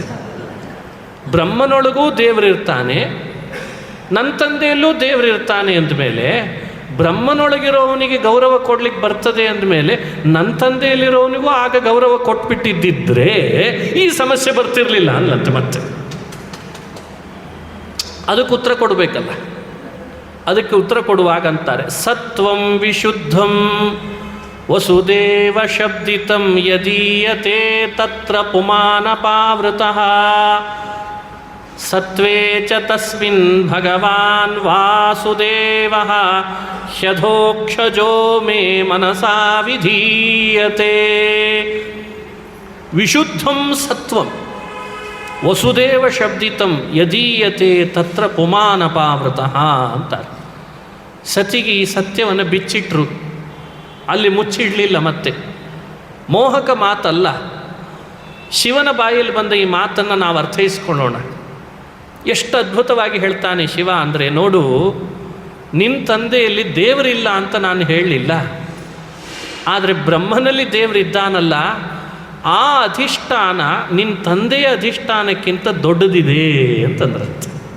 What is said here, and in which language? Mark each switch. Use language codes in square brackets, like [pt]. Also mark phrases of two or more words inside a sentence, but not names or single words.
[kn] ಬ್ರಹ್ಮನೊಳಗೂ ದೇವರಿರ್ತಾನೆ, ನನ್ನ ತಂದೆಯಲ್ಲೂ ದೇವರಿರ್ತಾನೆ ಅಂದಮೇಲೆ ಬ್ರಹ್ಮನೊಳಗಿರೋವನಿಗೆ ಗೌರವ ಕೊಡ್ಲಿಕ್ಕೆ ಬರ್ತದೆ ಅಂದಮೇಲೆ ನನ್ನ ತಂದೆಯಲ್ಲಿರೋವನಿಗೂ ಆಗ ಗೌರವ ಕೊಟ್ಬಿಟ್ಟಿದ್ದಿದ್ರೆ ಈ ಸಮಸ್ಯೆ ಬರ್ತಿರ್ಲಿಲ್ಲ ಅನ್ಲಂತೆ. ಮತ್ತೆ ಅದಕ್ಕೆ ಉತ್ತರ ಕೊಡಬೇಕಲ್ಲ. ಅದಕ್ಕೆ ಉತ್ತರ ಕೊಡುವಾಗ ಅಂತಾರೆ, [sa] ಸತ್ವಂ ವಿಶುದ್ಧಂ ವಸುದೇವ ಶಬ್ದಿತಂ ಯದೀಯತೆ ತತ್ರ ಪುಮಾನಪಾವೃತಃ ಸತ್ವೇ ಚ ತಸ್ಮಿನ್ ಭಗವಾನ್ ವಾಸುದೇವಃ ಹ್ಯಧೋಕ್ಷಜೋ ಮೇ ಮನಸಾ ವಿಧೀಯತೆ. ವಿಶುದ್ಧಂ ಸತ್ವಂ ವಸುದೇವ ಶಬ್ದಿತಂ ಯದೀಯತೆ ತತ್ರ ಪುಮಾನಪಾವೃತಃ ಅಂತಾರೆ. [kn] ಸತಿಗೆ ಈ ಸತ್ಯವನ್ನು ಬಿಚ್ಚಿಟ್ರು, ಅಲ್ಲಿ ಮುಚ್ಚಿಡಲಿಲ್ಲ. ಮತ್ತೆ ಮೋಹಕ ಮಾತಲ್ಲ, ಶಿವನ ಬಾಯಲ್ಲಿ ಬಂದ ಈ ಮಾತನ್ನು ನಾವು ಅರ್ಥೈಸ್ಕೊಳ್ಳೋಣ. ಎಷ್ಟು ಅದ್ಭುತವಾಗಿ ಹೇಳ್ತಾನೆ ಶಿವ ಅಂದರೆ, ನೋಡು, ನಿನ್ನ ತಂದೆಯಲ್ಲಿ ದೇವರಿಲ್ಲ ಅಂತ ನಾನು ಹೇಳಲಿಲ್ಲ, ಆದರೆ ಬ್ರಹ್ಮನಲ್ಲಿ ದೇವರಿದ್ದಾನಲ್ಲ, ಆ ಅಧಿಷ್ಠಾನ ನಿನ್ನ ತಂದೆಯ ಅಧಿಷ್ಠಾನಕ್ಕಿಂತ ದೊಡ್ಡದಿದೆ ಅಂತಂದ್ರಂತೆ.